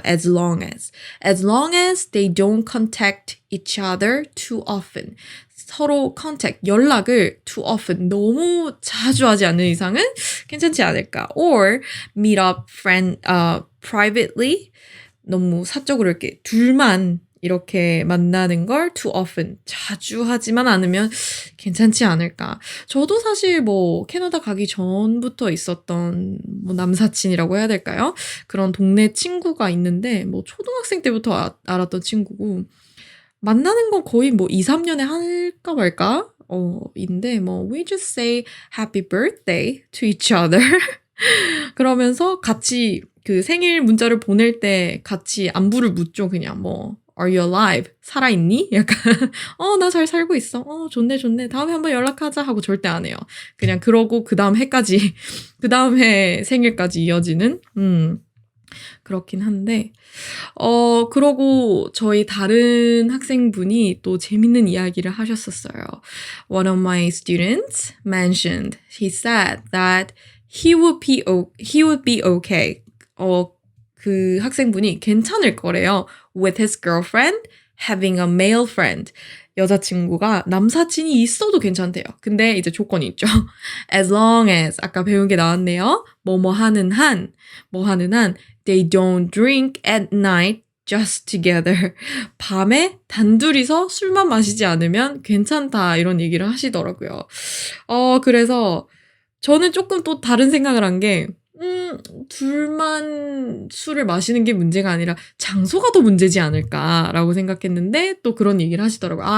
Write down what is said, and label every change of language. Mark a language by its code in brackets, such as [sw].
[en] as long as they don't contact each other too often. [ko] 서로 contact, 연락을 [en] too often, [ko] 너무 자주 하지 않는 이상은 괜찮지 않을까. [en] or meet up privately, [ko] 너무 사적으로 이렇게 둘만 이렇게 만나는 걸 [en] too often, [ko] 자주 하지만 않으면 괜찮지 않을까. 저도 사실 뭐 캐나다 가기 전부터 있었던 뭐 남사친이라고 해야 될까요? 그런 동네 친구가 있는데 뭐 초등학생 때부터 알았던 친구고 만나는 건 거의 뭐 2, 3년에 할까 말까? 인데 뭐 [en] we just say happy birthday to each other. [ko] 그러면서 같이 그 생일 문자를 보낼 때 같이 안부를 묻죠. 그냥 뭐 [en] Are you alive? [ko] 살아있니? 약간 나 잘 살고 있어. 좋네. 다음에 한번 연락하자 하고 절대 안 해요. 그냥 그러고 그 다음 해까지 그 다음 해 생일까지 이어지는 그렇긴 한데 그러고 저희 다른 학생분이 또 재밌는 이야기를 하셨었어요. [en] One of my students mentioned, he said that he would be okay. [ko] 그 학생분이 괜찮을 거래요. [en] With his girlfriend having a male friend. [ko] 여자친구가 남사친이 있어도 괜찮대요. 근데 이제 조건이 있죠. [en] As long as [ko] 아까 배운 게 나왔네요. 뭐 하는 한 [en] they don't drink at night just together. [ko] 밤에 단둘이서 술만 마시지 않으면 괜찮다 이런 얘기를 하시더라고요. 그래서 저는 조금 또 다른 생각을 한 게 둘만 술을 마시는 게 문제가 아니라 장소가 더 문제지 않을까라고 생각했는데 또 그런 얘기를 하시더라고요.